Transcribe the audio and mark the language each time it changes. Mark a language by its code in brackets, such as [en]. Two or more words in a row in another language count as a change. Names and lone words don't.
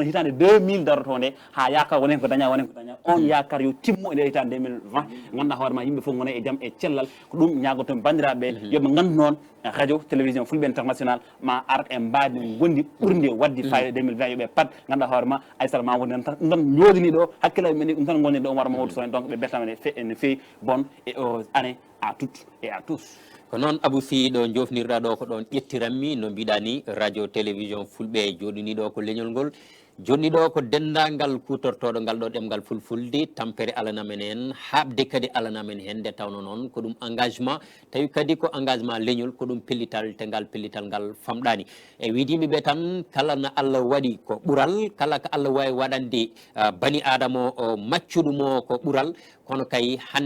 [ff] hitande 2000 daroto nde ha yakar wonen ko daña on yakar yo timmo e nde hitande 2020 ganduɗa hoorema yimɓe fof gone e jaam e cellal ko ɗum ñagotomi bandiraɓe yooɓe gandu noon radio télévision Fulɓe international ma ar e mbaadi gondi ɓurde wadde fayida 2020 yooɓe pat ganduɗa hoorema Aissata ma woni ɗon jodini ɗo hakkillaji men ɗum tan gonni ɗo Oumar Mamadou Sow donc ɓe bettama ne fewi [fr] bonne et année à toutes et à tous [ff] ko noon Abou Sy ɗo jofnirɗa ɗo ko ɗon ƴettiranmi no mbiɗa ni radio télévision Fulɓe joɗini ɗo ko leñol ngol joni ɗo ko dendagal kutortoɗo ngal ɗo ɗemgal fulfulde tampere alanamen en habde kadi alanamen hen nde tawno noon ko ɗum engagement tawi kadi ko engagement leñol ko ɗum pellital te ngal pellital ngal famɗani e wiide yimɓeɓe tan kala no Allah waɗi ko ɓuural kala ko Allah wawi waɗande bani adama o maccuɗumo ko ɓuural kono kay